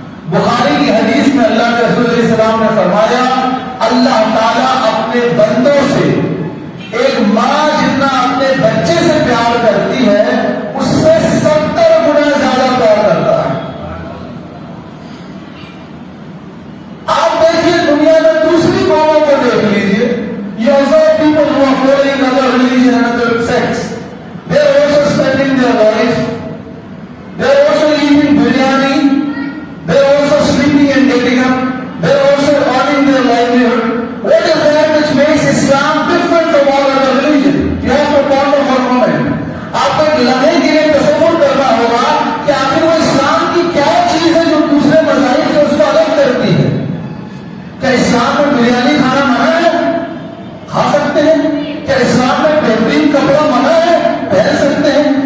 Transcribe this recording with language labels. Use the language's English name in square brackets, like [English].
[Urdu] بخاری کی حدیث میں اللہ کے رسول علیہ السلام نے فرمایا اللہ تعالیٰ اپنے بندوں سے ایک ماں جتنا اپنے بچے سے پیار کرتی ہے اس سے 70 گنا زیادہ پیار کرتا ہے. آپ دیکھیے دنیا میں دوسری قوموں کو دیکھ لیجیے. [English] You observe people who are following other religion and other sects. They are also spending their lives. They are also eating biryani. They are also sleeping and getting up. They are also earning their livelihood. What is that which makes Islam different from all other religion? You have to ponder for a moment. [Urdu] آپ کو ایک لمحے کے لیے تصور کرنا ہوگا کہ آخر وہ اسلام کی کیا چیز ہے جو دوسرے مذاہب سے اس کو الگ کرتی ہے. کیا اسلام میں بریانی کھانا منع ہے؟ کھا سکتے ہیں. کیا اسلام میں بہترین کپڑا منع ہے؟ پہن سکتے ہیں.